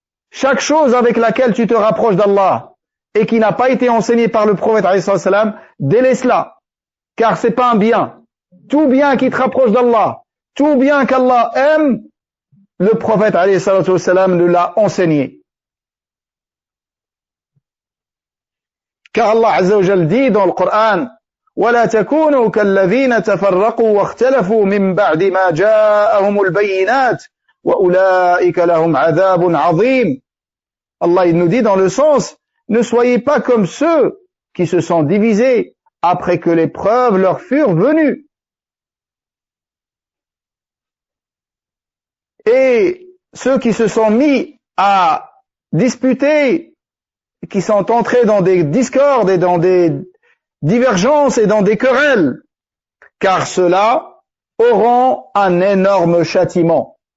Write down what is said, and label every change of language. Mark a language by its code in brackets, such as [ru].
[fr] Chaque chose avec laquelle tu te rapproches d'Allah et qui n'a pas été enseignée par le prophète, alayhi sallam, délaisse-la, car c'est pas un bien. Tout bien qui te rapproche d'Allah, tout bien qu'Allah aime, le prophète, alayhi sallam, nous l'a enseigné. Car Allah Azza wa Jal dit dans le Coran, [ar] وَلَا تَكُونُوا كَالَّذِينَ تَفَرَّقُوا وَاخْتَلَفُوا مِنْ بَعْدِ مَا جَاءَهُمُ الْبَيِّنَاتِ وَأُولَٰئِكَ لَهُمْ عَذَابٌ عَظِيمٌ. [fr] Allah, il nous dit dans le sens, ne soyez pas comme ceux qui se sont divisés après que les preuves leur furent venues. Et ceux qui se sont mis à disputer, qui sont entrés dans des discordes et dans des divergences et dans des querelles, car ceux-là auront un énorme châtiment.